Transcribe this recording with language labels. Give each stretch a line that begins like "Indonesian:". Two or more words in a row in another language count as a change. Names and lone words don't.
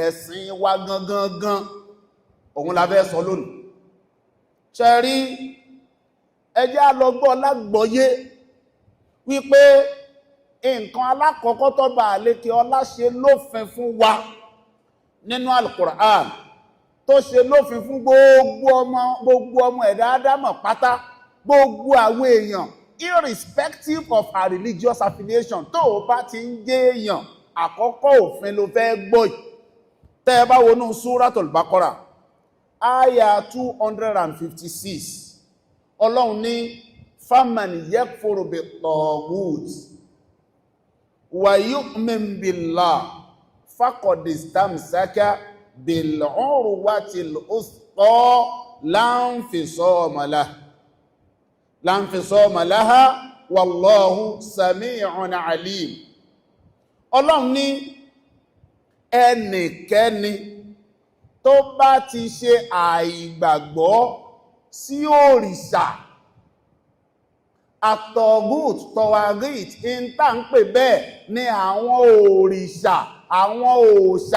Yoruba: ẹ̀sìn wa gangan òun la fẹ́ sọ lónìí ṣe rí ẹjẹ́ alọ́gbọ́ lágbọ́yé wípé nǹkan alákọ̀ọ́kọ́ tó bá àlékè ọlá ṣe lófin fún wa nínú Al-Qur'an tó ṣe lófin fún gbogbo ọmọ ẹ̀dá Ádámọ̀ pátá gbogbo àwọn èèyàn
English: irrespective of her religious affiliation.
Yoruba: Tó o bá ti ń jẹ́ èèyàn àkọ́kọ́ òfin ló fẹ́ gbọ́ yìí. Tẹ́ ẹ bá wọnú Suratul Baqarah aya 256 Ọlọ́run ní
Arabic: فمن يكفر بالطاغوت ويؤمن بالله فقد استمسك بالعروة الوثقى لا انفصام لها والله سميع عليم.
Yoruba: Ọlọ́run ní ẹnikẹ́ni tó bá ti ṣe àìgbàgbọ́ sí òrìṣà, àtọ̀gùt, tọ̀wàgìt, ìntà ń pè bẹ́ẹ̀ ni àwọn òrìṣà, àwọn òòṣà.